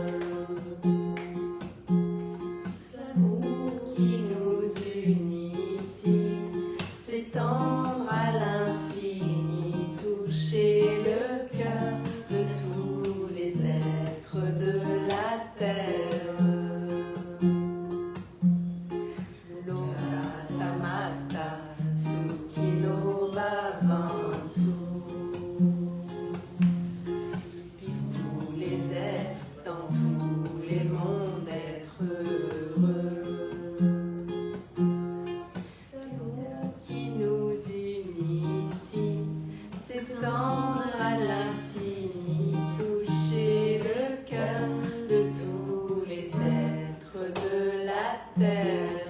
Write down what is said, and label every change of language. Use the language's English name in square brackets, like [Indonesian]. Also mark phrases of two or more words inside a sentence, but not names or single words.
[French] Puisse l'amour qui nous unit ici s'étendre à l'infini, toucher le cœur de tous les êtres de la terre. [Sanskrit] लोका समस्ता सुखिनो भवन्तु. [French] Puissent tous les êtres dans tous les mondes être heureux. L'amour qui nous unit ici s'étendre à l'infini, toucher le cœur de tous les êtres de la terre.